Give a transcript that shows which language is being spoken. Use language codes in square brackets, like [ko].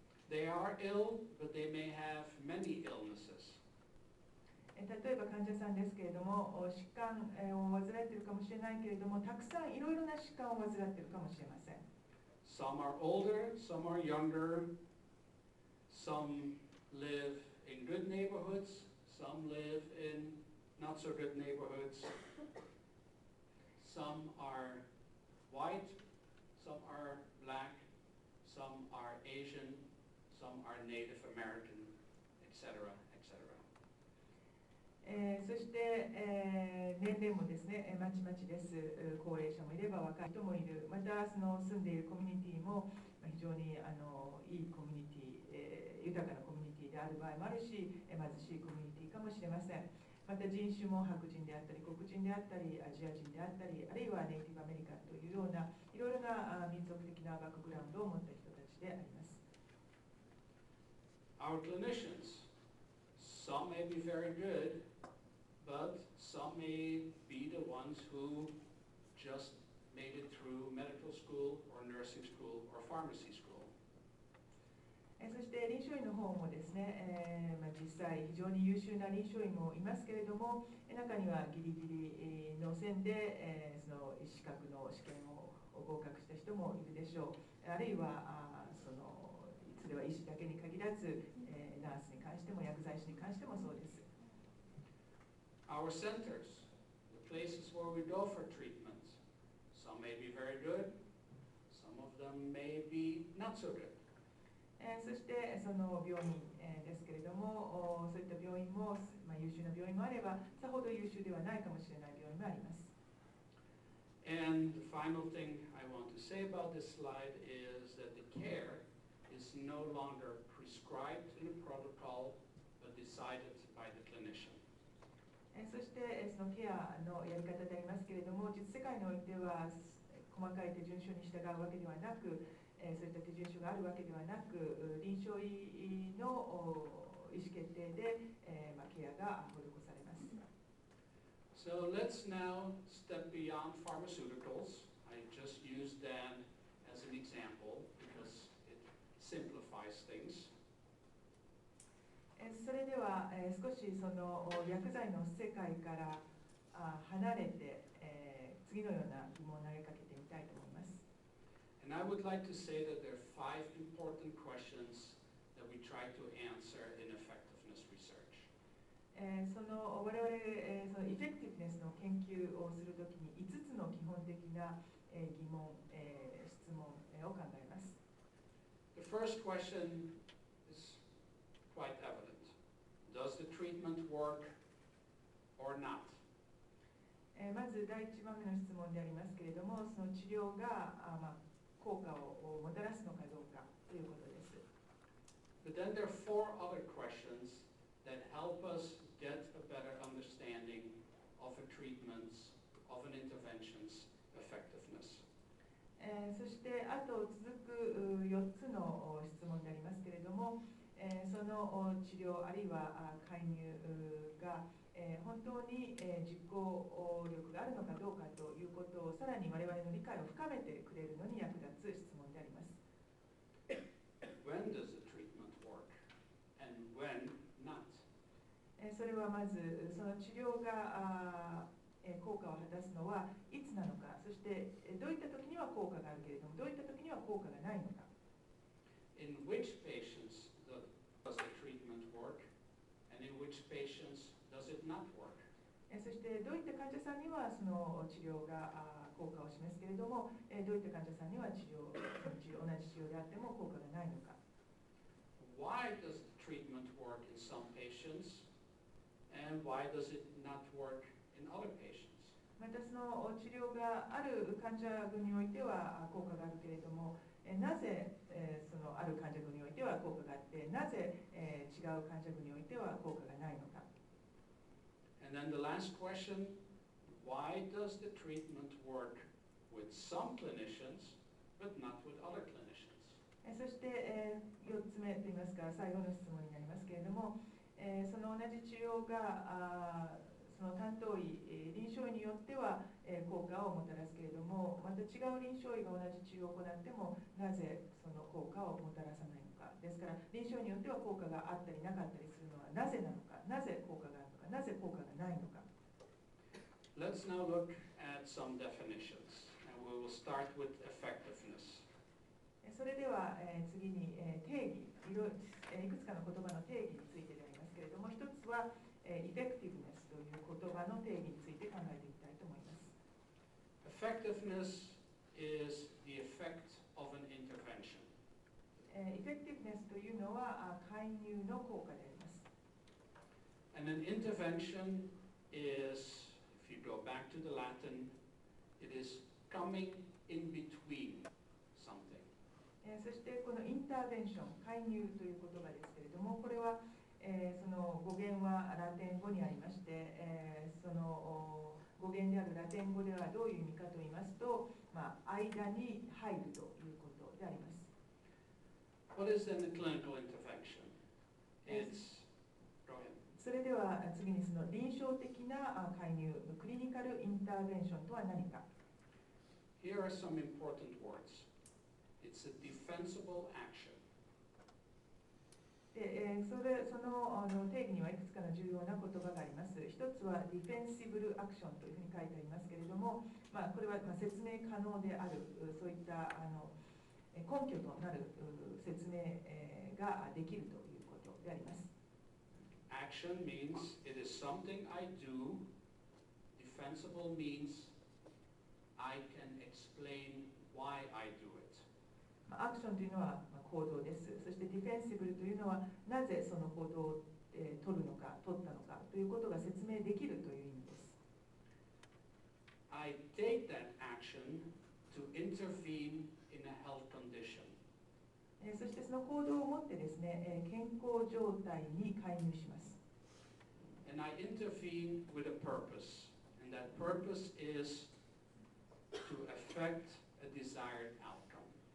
[en] They are ill, but they may have many illnesses. [ja] 例えば患者さんですけれども、疾患を患っているかもしれないけれども、たくさんいろいろな疾患を患っているかもしれません。 [en] Some are older, some are younger, some live in good neighborhoods, some live in not so good neighborhoods. Some are white, some are black, some are Asian, some are Native American, etc., etc. [ja] そして、年齢もですね、まちまちです。高齢者もいれば若い人もいる。またその住んでいるコミュニティも非常にいいコミュニティ、豊かなコミュニティである場合もあるし、貧しいコミュニティかもしれません。また人種も白人であったり黒人であったりアジア人であったり、あるいはネイティブアメリカンというようないろいろな民族的なバックグラウンドを持った人たちであります。 [en] Our clinicians, some may be very good, but some may be the ones who just made it through medical school or nursing school or pharmacy school. [ja] そして臨床医の方もですね、実際非常に優秀な臨床医もいますけれども、中にはギリギリの線で、その資格の試験を合格した人もいるでしょう。あるいはいつでは医師だけに限らず、ナースに関しても薬剤師に関してもそうです。 [en] Our centers, the places where we go for treatment, some may be very good, some of them may be not so good. [ja] そしてその病院ですけれども、そういった病院も、優秀な病院もあれば、さほど優秀ではないかもしれない病院もあります。 [en] And the final thing I want to say about this slide is that the care is no longer prescribed in a protocol, but decided by the clinician. [ja] そしてそのケアのやり方でありますけれども、実世界においては細かい手順書に従うわけではなく、そういった手順書があるわけではなく、臨床医の意思決定で、ケアが施されます。 [en] So let's now step beyond pharmaceuticals. I just used that as an example because it simplifies things. [ja] それでは、少しその薬剤の世界から離れて、次のような疑問を投げかけてみたいと思います。 [en] And I would like to say that there are 5 important questions that we try to answer in effectiveness research. [ja] その我々、そのエフェクティブネスの研究をするときに5つの基本的な疑問、質問を考えます。 [en] The first question is quite evident. Does the treatment work or not? [ja] まず第1番目の質問でありますけれども、その治療が効果をもたらすのかどうかということです。 [en] But then there are 4 other questions that help us get a better understanding of a treatment's, of an intervention's effectiveness. [ja] そしてあと続く4つの質問でありますけれども、その治療あるいは介入が本当に実行力があるのかどうかということをさらに我々の理解を深めてくれるのに役立つ質問であります。 [en] When does the treatment work and when not? [ja] それはまずその治療が効果を果たすのはいつなのか、そしてどういった時には効果があるけれどもどういった時には効果がないのか。 [en] In which patients does the treatment work and in which patients does it not work? [ja] そしてどういった患者さんにはその治療が効果を示すけれどもどういった患者さんには同じ治療であっても効果がないのか。 [en] Why does the treatment work in some patients and why does it not work in other patients? [ja] またその治療がある患者群においては効果があるけれどもなぜそのある患者群においては効果があってなぜ違う患者群においては効果がないのか。 [en] And then the last question, why does the treatment work with some clinicians but not with other clinicians? [ja] そして4つ目といいますか最後の質問になりますけれどもその同じ治療がその担当医臨床医によっては効果をもたらすけれどもまた違う臨床医が同じ治療を行ってもなぜその効果をもたらさないのか。ですから臨床医によっては効果があったりなかったりするのはなぜなのか、なぜ効果があるのか、なぜ効果がないのか。 [en] Let's now look at some definitions and we will start with effectiveness. [ja] それでは次に定義いくつかの言葉の定義についてでありますけれども一つはeffectivenessという言葉の定義について考えていきたいと思います。 [en] Effectiveness is the effect of an intervention. [ja] effectiveness というのは介入の効果であります。 [en] And an intervention is, if you go back to the Latin, it is coming in between something. [ja] そしてこのインターベンション、介入という言葉ですけれどもこれはその語源はラテン語にありまして、その語源であるラテン語ではどういう意味かと言いますと、間に入るということであります。 [en] What is then the clinical intervention? It's, go ahead. [ja] それでは次にその臨床的な介入、クリニカルインターベンションとは何か。 [en] Here are some important words. It's a defensible action. [ja] でその定義にはいくつかの重要な言葉があります。一つはディフェンシブルアクションというふうに書いてありますけれども、これは説明可能であるそういった根拠となる説明ができるということであります。 [en] Action means it is something I do. Defensible means I can explain why I do it. [ja] アクションというのは行動です。そしてディフェンシブルというのはなぜその行動を取るのか、取ったのかということが説明できるという意味です。 [en] I take that action to intervene in a health condition. [ja] そしてその行動をもってですね、健康状態に介入します。 [en] And I intervene with a purpose. And that purpose is to affect a desired outcome.